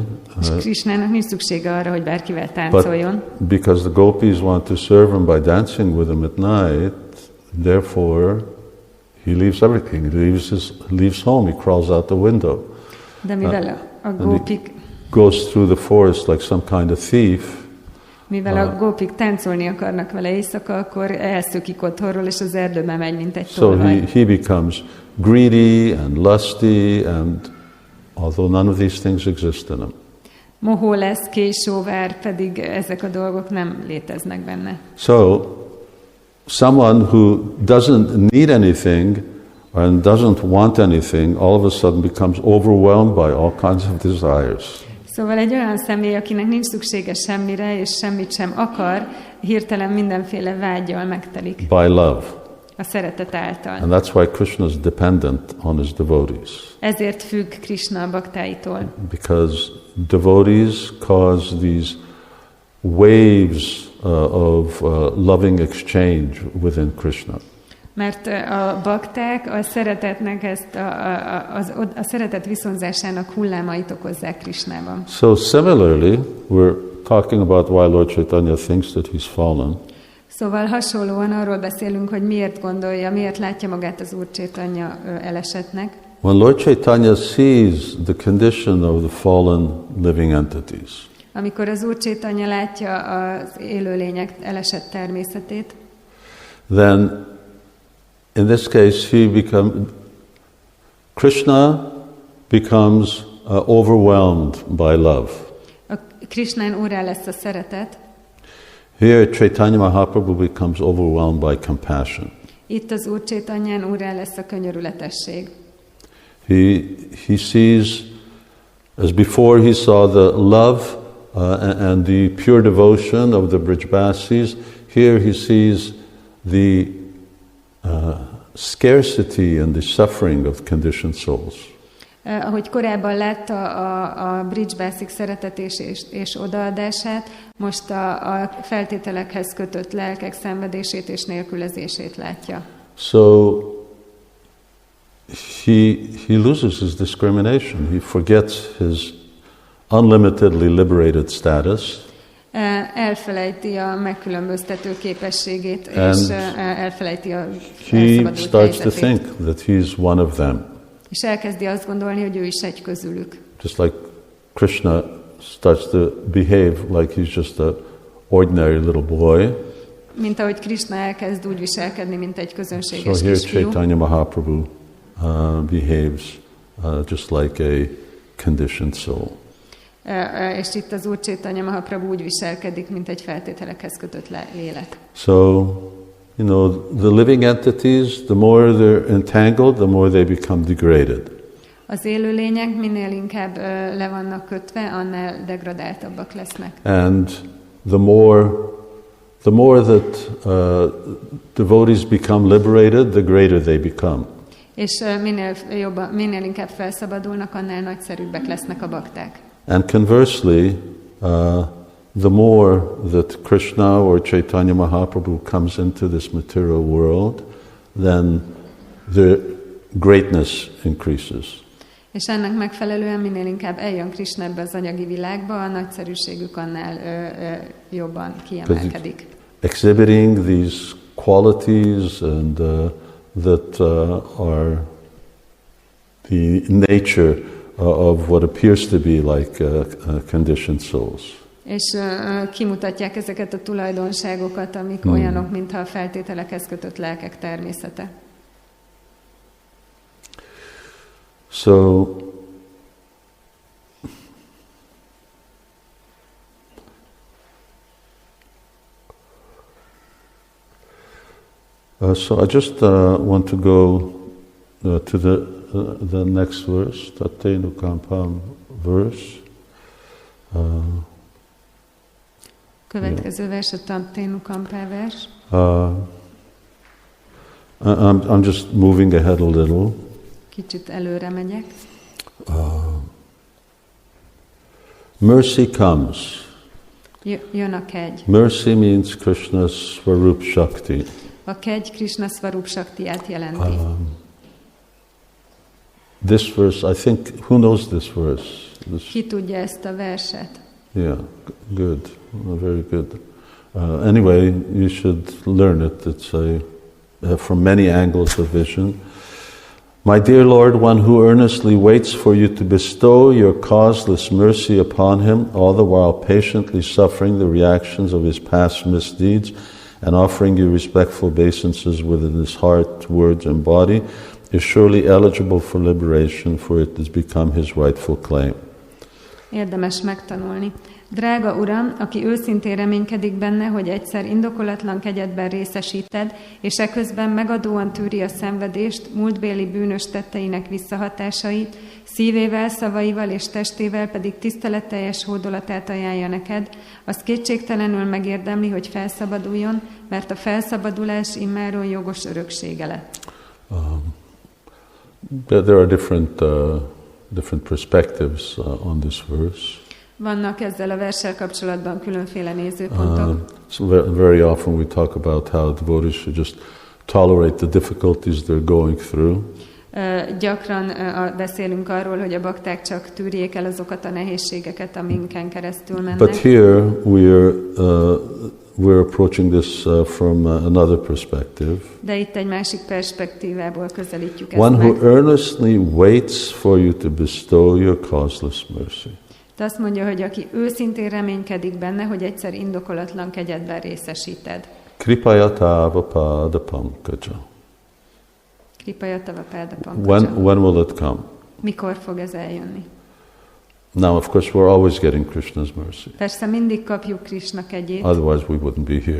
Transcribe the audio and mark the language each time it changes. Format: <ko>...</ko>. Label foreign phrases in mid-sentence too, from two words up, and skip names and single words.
<hu>És Krishnának nincs szüksége arra, hogy bárkivel táncoljon.</hu> <en>But because the gopis want to serve him by dancing with him at night, therefore he leaves everything. He leaves home. He crawls out the window.</en> <hu>De mivel a gópik</hu> <en>goes through the forest like some kind of thief.</en> <hu>Mivel a gópik táncolni akarnak vele éjszaka, akkor elszökik otthonról, és az erdőbe megy, mint egy tolvaj.</hu> <en>So he becomes greedy and lusty, and although none of these things exist in him.</en> <hu>Mohó lesz, késóvár, pedig ezek a dolgok nem léteznek benne.</hu> <en>So someone who doesn't need anything and doesn't want anything, all of a sudden becomes overwhelmed by all kinds of desires.</en> <hu>Szóval egy olyan személy, akinek nincs szüksége semmire, és semmit sem akar, hirtelen mindenféle vággyal megtelik.</hu> <en>By love.</en> <hu>A szeretet által.</hu> <en>And that's why Krishna is dependent on his devotees.</en> <hu>Ezért függ Krishna a baktáitól.</hu> <en>Because devotees cause these waves of loving exchange within Krishna.</en> <hu>Mert a bakták a szeretetnek a szeretet viszonzásának hullámait okozzák Krishnában.</hu> <en>So similarly, we're talking about why Lord Chaitanya thinks that he's fallen.</en> <hu>Szóval hasonlóan arról beszélünk, hogy miért látja magát az Úr Chaitanya elesettnek.</hu> <en>When Lord Chaitanya sees the condition of the fallen living entities.</en> <hu>Amikor az Úr Chaitanya látja az élőlények elesett természetét,</hu> <en>then in this case, Krishna becomes overwhelmed by love.</en> <hu>A Krishnán úrrá lesz a szeretet.</hu> <en>Here, Chaitanya Mahaprabhu becomes overwhelmed by compassion.</en> <hu>Itt az Úr Chaitanyán úrrá lesz a könyörületesség.</hu> <en>He sees, as before he saw the love and the pure devotion of the Brijbasis, here he sees the scarcity and the suffering of conditioned souls.</en> <hu>Ahogy korábban látta a Brijbasik szeretetés és odaadását, most a feltételekhez kötött lelkek szenvedését és nélkülözését látja.</hu> <en>So he loses his discrimination. He forgets his unlimitedly liberated status.</en> <hu>Elfelejti a megkülönböztető képességét, és elfelejti a</hu> <en>he starts to think that he's one of them.</en> <hu>És elkezdi azt gondolni, hogy ő is egy közülük.</hu> <en>Just like Krishna starts to behave like he's just an ordinary little boy.</en> <hu>Mint ahogy Krishna elkezd úgy viselkedni, mint egy közönséges</hu> <en>so here</en> <hu>kisfiú.</hu> <en>Chaitanya Mahaprabhu behaves just like a conditioned soul.</en> <hu>És itt az Úr Chaitanya Mahaprabhu úgy viselkedik, mint egy feltételekhez kötött lélek.</hu> <en>So, you know, the living entities, the more they're entangled, the more they become degraded.</en> <hu>Az élőlények minél inkább le vannak kötve, annál degradáltabbak lesznek.</hu> <en>And the more that devotees become liberated, the greater they become.</en> <hu>És minél inkább felszabadulnak, annál nagyszerűbbek lesznek a bakták.</hu> <en>And conversely, the more that Krishna or Chaitanya Mahaprabhu comes into this material world, then the greatness increases.</en> <hu>És ennek megfelelően minél inkább eljön Krishna ebbe az anyagi világba, a nagyszerűségük annál jobban kiemelkedik.</hu> <en>Exhibiting these qualities and that are the nature of what appears to be like conditioned souls.</en> <hu>És kimutatják ezeket a tulajdonságokat, amik olyanok, mintha a feltételekhez kötött lelkek természete.</hu> <en>So, I just want to go to the next verse, Tatenu Kampam verse.</en> <hu>Következő vers a Tatenu Kampá vers.</hu> <en>I'm just moving ahead a little.</en> <hu>Kicsit előre megyek.</hu> <en>Mercy comes.</en> <hu>Jön a kegy.</hu> <en>Mercy means Krishna's</en> <sa>Swarup Shakti.</sa> <hu>A kegy Krishna</hu> <sa>Swarup Shaktiát</sa> <hu>jelenti.</hu> <en>This verse, I think, who knows this verse?</en> <hu>Ki tudja ezt a verset?</hu> <en>Yeah, good, very good. Anyway, you should learn it. It's from many angles of vision. My dear Lord, one who earnestly waits for you to bestow your causeless mercy upon him, all the while patiently suffering the reactions of his past misdeeds and offering you respectful obeisances within his heart, words, and body, is surely eligible for liberation, for it has become his rightful claim.</en> <hu>Érdemes megtanulni. Drága Uram, aki őszintén reménykedik benne, hogy egyszer indokolatlan kegyedben részesíted, és eközben megadóan tűri a szenvedést, múltbéli bűnös tetteinek visszahatásait, szívével, szavaival és testével pedig tiszteletteljes hódolatát ajánlja neked, az kétségtelenül megérdemli, hogy felszabaduljon, mert a felszabadulás immáron jogos öröksége lett.</hu> <en>There are different perspectives on this verse.</en> <hu>Vannak ezzel a verssel kapcsolatban különféle nézőpontok.</hu> <en>So very often we talk about how devotees should just tolerate the difficulties they're going through.</en> <hu>Gyakran beszélünk arról, hogy a bakták csak tűrjék el azokat a nehézségeket, aminken keresztül mennek.</hu> <en>But here we're approaching this from another perspective.</en> <hu>De itt egy másik perspektívából közelítjük ezt</hu> <en>One</en> <hu>meg.</hu> <en>who earnestly waits for you to bestow your causeless mercy.</en> <hu>De azt mondja, hogy aki őszintén reménykedik benne, hogy egyszer indokolatlan kegyedben részesíted.</hu> <sa>Kripayatava pada pankaja. Kripayatava pada pankaja.</sa> <en>When will it come?</en> <hu>Mikor fog ez eljönni?</hu> <en>Now, of course, we're always getting Krishna's mercy.</en> <hu>Persze mindig kapjuk Krishna kegyét.</hu> <en>Otherwise, we wouldn't be here.</en>